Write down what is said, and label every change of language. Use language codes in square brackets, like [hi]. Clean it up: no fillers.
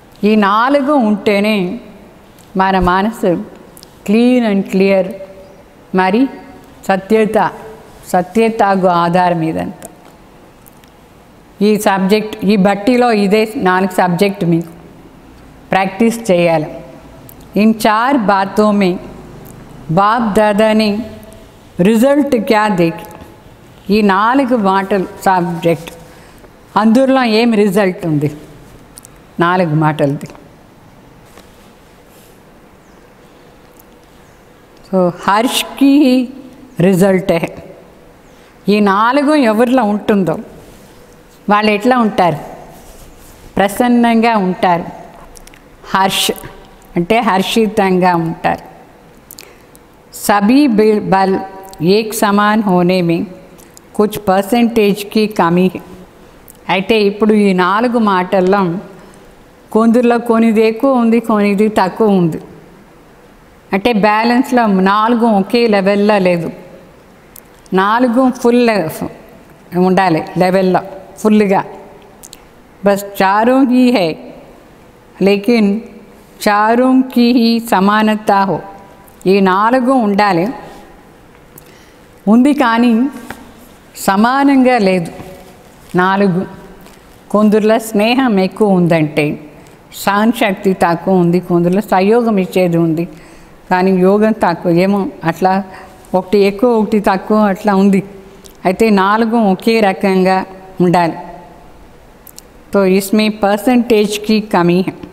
[te] ఈ 4 ఉంటేనే మన మనసు క్లీన్ అండ్ క్లియర్. మరి సత్యతకు ఆధారం ఇదంతా. ఈ సబ్జెక్ట్ ఈ బట్టిలో ఇదే 4 సబ్జెక్ట్ మీకు प्रैक्टिस చేయాలి. [hi] इन 4 बातों में बाप दादा ने रिजल्ट क्या देखी? [te] ఈ 4 మాటలు సబ్జెక్ట్ అందులో ఏం రిజల్ట్ ఉంది? 4 మాటలది. సో హర్ష్కి రిజల్ట్ ఈ 4 ఎవరిలో ఉంటుందో వాళ్ళు ఎట్లా ఉంటారు? ప్రసన్నంగా ఉంటారు. హర్ష్ అంటే హర్షితంగా ఉంటారు. [hi] सभी बल एक समान होने में कुछ परसेंटेज की कमी है. [te] అయితే ఇప్పుడు ఈ 4 మాటల్లో కొందరిలో కొనిది ఎక్కువ ఉంది, కొనిది తక్కువ ఉంది. అంటే బ్యాలెన్స్లో 4 ఒకే లెవెల్లో లేదు. 4 ఫుల్ ఉండాలి లెవెల్లో ఫుల్గా. [hi] బస్ చారోं ही है लेकिन चारों की ही समानता हो. [te] ఈ 4 ఉండాలి, ఉంది కానీ సమానంగా లేదు 4. కొందరిలో స్నేహం ఎక్కువ ఉందంటే సహనశక్తి తక్కువ ఉంది, కొందరిలో సహయోగం ఇచ్చేది ఉంది కానీ యోగం తక్కువ, ఏమో అట్లా ఒకటి ఎక్కువ ఒకటి తక్కువ అట్లా ఉంది. అయితే 4 ఒకే రకంగా ఉండాలి. [hi] तो इसमें परसेंटेज की कमी है.